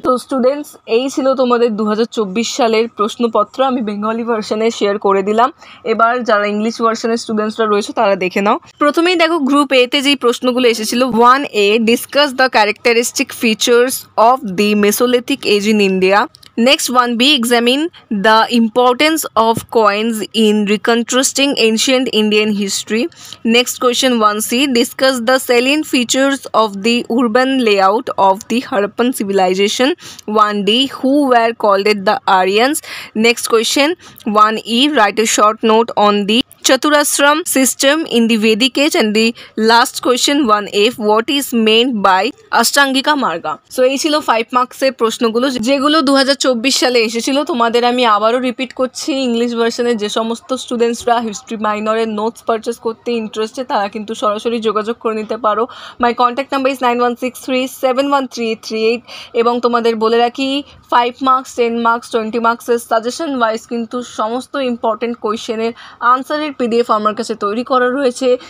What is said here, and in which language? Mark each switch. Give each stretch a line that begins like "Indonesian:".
Bangla: তো স্টুডেন্টস, এই ছিল তোমাদের 2024 সালের প্রশ্নপত্র। আমি বেঙ্গলি ভার্সনে শেয়ার করে দিলাম। এবার যারা ইংলিশ ভার্সনের স্টুডেন্টসরা রয়েছে তারা দেখে নাও। প্রথমেই দেখো গ্রুপ এ তে যেই প্রশ্নগুলো এসেছিল,
English: 1A, discuss the characteristic features of the Mesolithic age in India. Next 1B, examine the importance of coins in reconstructing ancient Indian history. Next question 1C, discuss the salient features of the urban layout of the Harappan civilization. 1D, who were called the Aryans. Next question 1E, write a short note on the Chaturashram system in the Vedic age. And the last question 1F, what is meant by Ashtangika Marga?
Bangla: So এই ছিল 5 মার্কসের প্রশ্নগুলো যেগুলো 2024 সালে এসেছিল। তোমাদের আমি আবারও রিপিট করছি, ইংলিশ ভার্সনের যে সমস্ত স্টুডেন্টসরা হিস্ট্রি মাইনরের নোটস পারচেস করতে ইন্টারেস্টেড তারা কিন্তু সরাসরি যোগাযোগ করে নিতে পারো।
English: my contact number is
Bangla: 9163713838। এবং তোমাদের বলে রাখি 5 মার্কস, 10 মার্কস, 20 মার্কসের সাজেশন ওয়াইজ কিন্তু সমস্ত ইম্পর্টেন্ট কোয়েশ্চেনের আনসারের PDF আমার কাছে তৈরি করা রয়েছে।